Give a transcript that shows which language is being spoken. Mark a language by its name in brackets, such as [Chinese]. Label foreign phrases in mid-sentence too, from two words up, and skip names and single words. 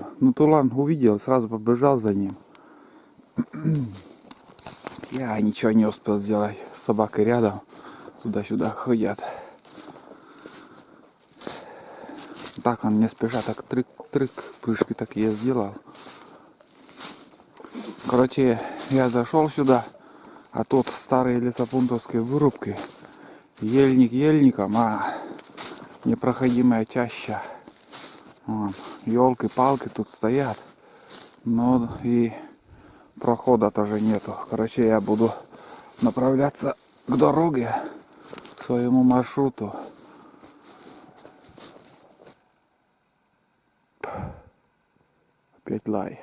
[Russian] Ну, тулан увидел, сразу побежал за ним. Я ничего не успел сделать. С собакой рядом. Туда-сюда ходят. Так он не спеша, так трык, прыжки так я сделал. Короче, я зашел сюда, а тут старые лесопунктовские вырубки. Ельник ельником, а непроходимая чаща. Елки-палки тут стоят. Но и прохода тоже нету. Короче, я буду направляться к дороге, к своему маршруту. Опять лай.